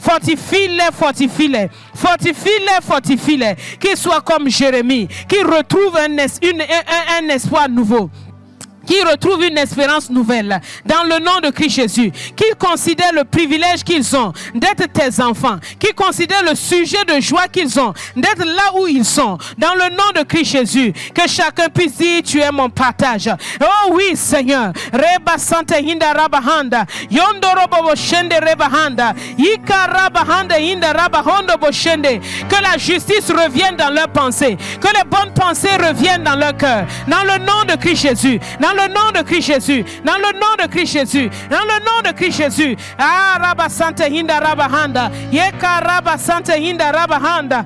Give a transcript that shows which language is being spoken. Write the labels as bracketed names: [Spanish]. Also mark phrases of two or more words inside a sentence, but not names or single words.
[French] Qu'ils soient comme Jérémie, qu'ils retrouvent un espoir nouveau, qui retrouvent une espérance nouvelle dans le nom de Christ Jésus, qui considèrent le privilège qu'ils ont d'être tes enfants, qui considèrent le sujet de joie qu'ils ont d'être là où ils sont, dans le nom de Christ Jésus. Que chacun puisse dire tu es mon partage. Oh oui Seigneur. Reba sante hinda rabahanda yondorobo boshende rebahanda yika rabahanda hinda rabahondo boshende. Que la justice revienne dans leurs pensées, que les bonnes pensées reviennent dans leur cœur, dans le nom de Christ Jésus. Dans le nom de Christ Jésus. Dans le nom de Christ Jésus. Dans le nom de Christ Jésus. Ah, Rabba Santa Hinda Rabahanda. Yeka Rabba Santa Hinda Rabahanda.